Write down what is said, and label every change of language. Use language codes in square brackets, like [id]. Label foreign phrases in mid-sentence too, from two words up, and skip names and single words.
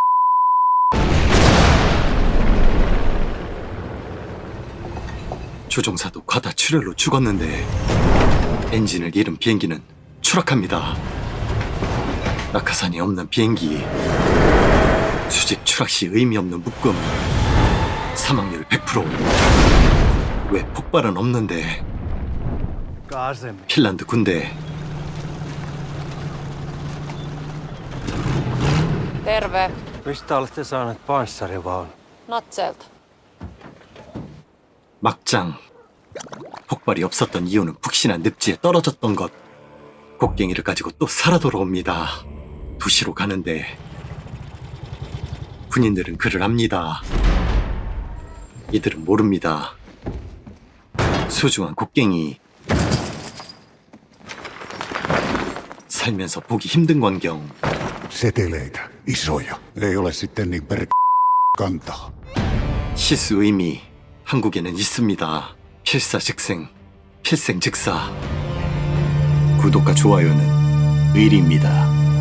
[ko] 조종사도 과다 출혈로 죽었는데 엔진을 잃은 비행기는 추락합니다. 낙하산이 없는 비행기. 수직 추락 시 의미 없는 묶음. 사망률 100%. 왜 폭발은 없는데? 핀란드 군대. [fi] Terve. Mistä olette saaneet panssarivaun? Natselta. [ko] 막장. 폭발이 없었던 이유는 푹신한 늪지에 떨어졌던 것. 곡괭이를 가지고 또 살아 돌아옵니다. 도시로 가는데 군인들은 그를 압니다. 이들은 모릅니다. 소중한 곡괭이. 살면서 보기 힘든 광경. [fi] Seteleitä, isoja. Ei ole sitten niin kantaa. [ko] 시스 의미. 한국에는 있습니다. 필사즉생, 필생즉사. 구독과 좋아요는 의리입니다.